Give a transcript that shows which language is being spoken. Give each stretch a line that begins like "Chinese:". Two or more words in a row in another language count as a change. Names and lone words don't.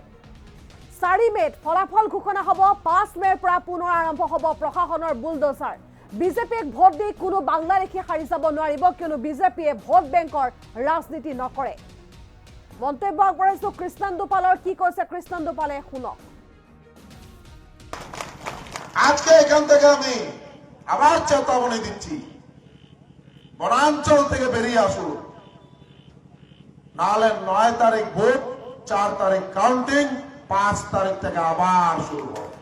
Assamese: 4 মে'ত ফলাফল ঘোষণা হ'ব। 5 মে'ৰ পৰা পুনৰ আৰম্ভ হ'ব প্ৰশাসনৰ বুলডোজাৰ। বিজেপিক ভোট দি কোনো বাংলাদেশী হাৰি যাব নোৱাৰিব, কিয়নো বিজেপিয়ে ভোট বেংকৰ ৰাজনীতি নকৰে। মন্তব্য আগবঢ়াইছোঁ কৃষ্ণেন্দু পালৰ। কি কৈছে কৃষ্ণেন্দু পালে শুনক।
Bangla: আজকে এখান থেকে আমি আবার চেতাবনী দিচ্ছি, বনাঞ্চল থেকে বেরিয়ে আসুন, নাহলে 9 তারিখ ভোট, 4 তারিখ কাউন্টিং, 5 তারিখ থেকে আবার শুরু হবে।